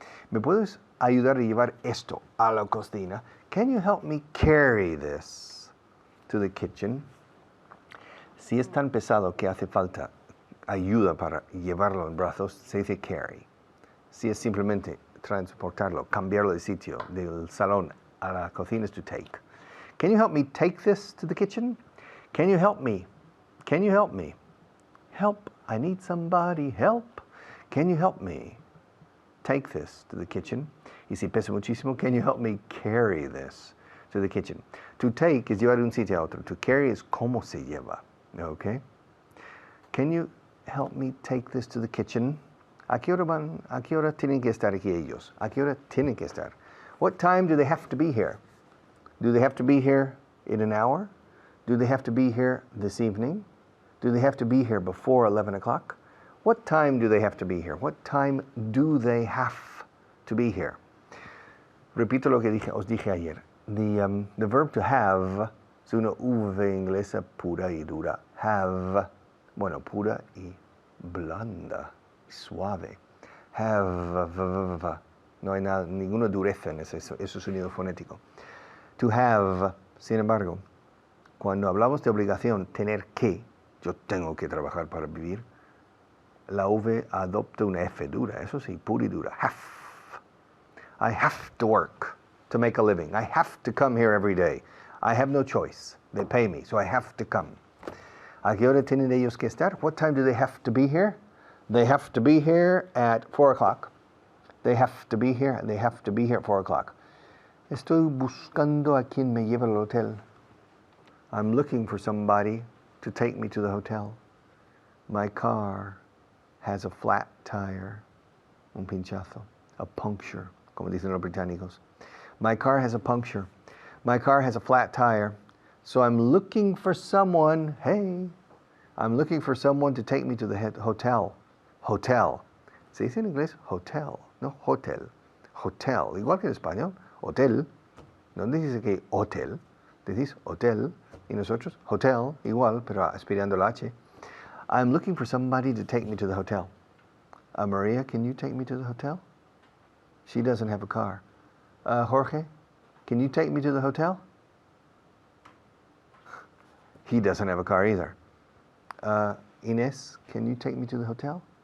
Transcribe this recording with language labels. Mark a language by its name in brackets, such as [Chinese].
[Spanish] ¿Me puedes ayudar a llevar esto a la cocina? [English] Can you help me carry this to the kitchen? [Spanish] Si es tan pesado que hace falta ayuda para llevarlo en brazos, se dice carry. Si es simplemente transportarlo, cambiarlo de sitio, del salón a la cocina, es to take. [English] Can you help me take this to the kitchen? Can you help me? Can you help me? Help, I need somebody, help. Can you help me take this to the kitchen? [Spanish] Y si pesa muchísimo, [English] can you help me carry this to the kitchen? [Spanish] To take es llevar de un sitio a otro. To carry es cómo se lleva. [English] Okay? Can you help me take this to the kitchen? [Spanish] ¿A qué hora tienen que estar aquí ellos? ¿A qué hora tienen que estar? [English] What time do they have to be here? Do they have to be here in an hour? Do they have to be here this evening? Do they have to be here before 11 o'clock? What time do they have to be here? What time do they have to be here? [Spanish] Repito lo que os dije ayer. [English] The verb to have [Spanish] es una V inglesa pura y dura. Have, bueno, pura y blanda, suave. Have, no hay nada, ninguna dureza en ese sonido fonético. To have, sin embargo, cuando hablamos de obligación, tener que, yo tengo que trabajar para vivir, la V adopta una F dura, eso sí, pura y dura. Have. [English] I have to work to make a living. I have to come here every day. I have no choice. They pay me, so I have to come. ¿A qué hora tienen ellos que estar? What time do they have to be here? They have to be here at 4 o'clock. They have to be here, and they have to be here at 4 o'clock. [Spanish] Estoy buscando a quien me lleve al hotel. [English] I'm looking for somebody to take me to the hotel. My car has a flat tire, un pinchazo, a puncture, [Spanish] como dicen los británicos. [English] My car has a puncture. My car has a flat tire. So I'm looking for someone, hey, I'm looking for someone to take me to the hotel. [Spanish] Hotel. ¿Se dice en inglés? Hotel, no hotel. Hotel, igual que en español. Hotel. No dice que hotel, decís hotel. Y nosotros, hotel, igual, pero aspirando la H. [English] I'm looking for somebody to take me to the hotel. Maria, can you take me to the hotel? She doesn't have a car. Jorge, can you take me to the hotel? He doesn't have a car either. Inés, can you take me to the hotel?